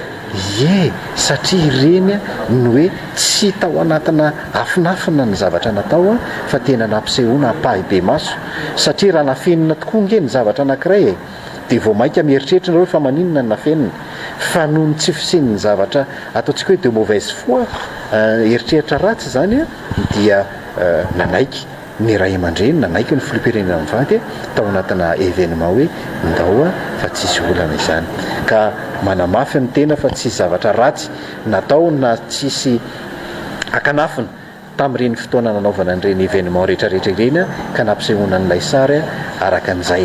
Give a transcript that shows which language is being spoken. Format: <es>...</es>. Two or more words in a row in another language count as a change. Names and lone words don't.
<mg>Satria ireny no hoe tsy tao anatina afinafina ny zavatra natao fa tena nampisehoana ampahibe maso satria raha nafenina tokoa nge ny zavatra anankiray dia vao mainka mieritreritra nareo fa maninona ny nafenina fa noho ny tsy fisin'ny zavatra ataontsika hoe</mg> <fr>de mauvaise foi,</fr> <mg>eritreritra ratsy izany dia nanaiky ny ray aman-dreny, nanaiky ny filoham-pirenena mivady tao anatina événement hoe ndao fa tsisy olana izany, ka manamafy ny tena fa tsy zavatra ratsy natao na tsisy akanafina tamin'ireny fotoana nanaovana an'ireny événement rehetrarehetra ireny ka nampisehoana n'ilay sary araka an'izay.</mg>